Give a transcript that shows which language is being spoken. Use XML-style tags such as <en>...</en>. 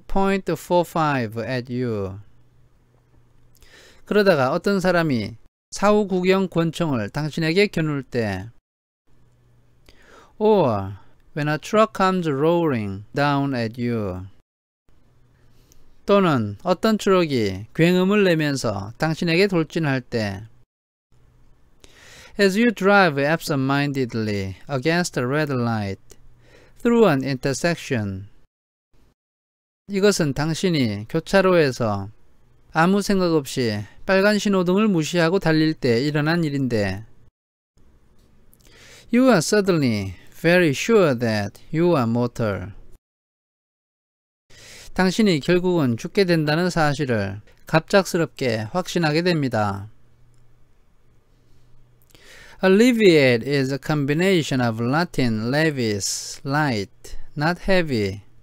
<en>.45 at you.</en> <ko>그러다가 어떤 사람이 사후 구경 권총을 당신에게 겨눌 때,</ko> <en>or when a truck comes roaring down at you.</en> <ko>또는 어떤 트럭이 굉음을 내면서 당신에게 돌진할 때,</ko> <en>as you drive absent-mindedly against a red light through an intersection.</en> <ko>이것은 당신이 교차로에서 아무 생각 없이 빨간 신호등을 무시하고 달릴 때 일어난 일인데,</ko> <en>you are suddenly very sure that you are mortal.</en> <ko>당신이 결국은 죽게 된다는 사실을 갑작스럽게 확신하게 됩니다.</ko> <en>Alleviate is a combination of Latin levis, light, not heavy.</en>